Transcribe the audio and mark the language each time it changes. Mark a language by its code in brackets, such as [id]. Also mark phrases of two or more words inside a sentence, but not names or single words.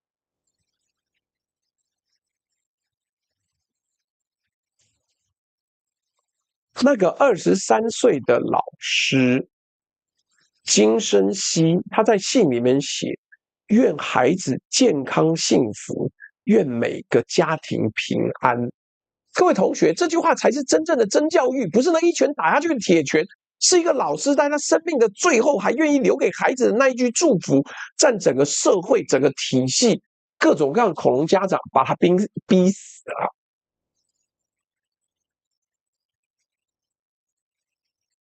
[zh] 那個23歲的老師金生熙，他在信裡面寫：願孩子健康幸福，願每個家庭平安。各位同學，這句話才是真正的真教育，不是那一拳打下去的鐵拳，是一個老師在他生命的最後還願意留給孩子的那一句祝福，占整個社會、整個體系，各種各樣的恐龍家長把他逼死了。